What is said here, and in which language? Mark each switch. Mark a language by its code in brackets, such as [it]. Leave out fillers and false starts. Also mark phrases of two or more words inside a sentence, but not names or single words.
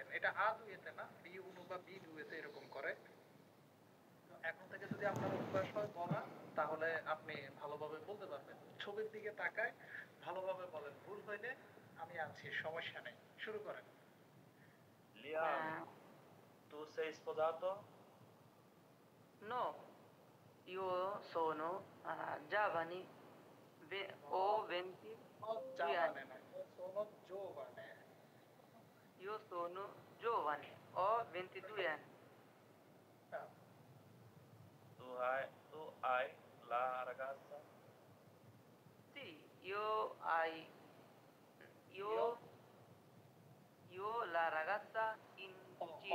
[bn] এটা A2 না, B1 বা B2 এরকম করে। তো এখন থেকে যদি আপনার অভ্যাস হয় বলা, তাহলে আপনি ভালোভাবে বলতে পারবেন। ছবির দিকে তাকায় ভালোভাবে বলেন, ভুল হইলে আমি আছি, সমস্যা নেই। শুরু করেন। [it] Liam, tu sei sposato? No, io sono giovane, ho 22 [bn] ও জাপানে [it] anni. না, ও sono giovane। Io sono giovane, ho 22 anni. [bn] হ্যাঁ, [it] Tu hai la ragazza? Sì, io, io la ragazza in Cina.